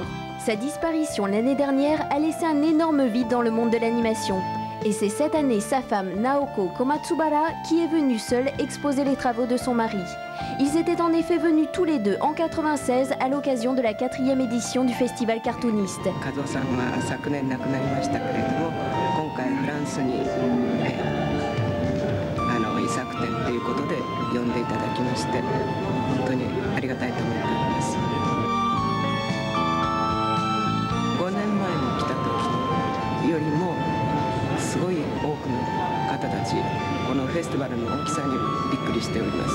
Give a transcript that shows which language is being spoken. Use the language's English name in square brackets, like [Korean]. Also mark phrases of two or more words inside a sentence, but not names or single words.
[French] Sa disparition l'année dernière a laissé un énorme vide dans le monde de l'animation. Et c'est cette année sa femme Naoko Komatsubara qui est venue seule exposer les travaux de son mari. Ils étaient en effet venus tous les deux en 1996 à l'occasion de la 4e édition du festival cartooniste. [Japanese] Kazuo-sanは昨年亡くなりましたけれども、今回フランスに遺作展ということで呼んでいただきまして、本当にありがたいと思っております。5年前に来た時よりもすごい多くの方たち、このフェスティバルの大きさにびっくりしております。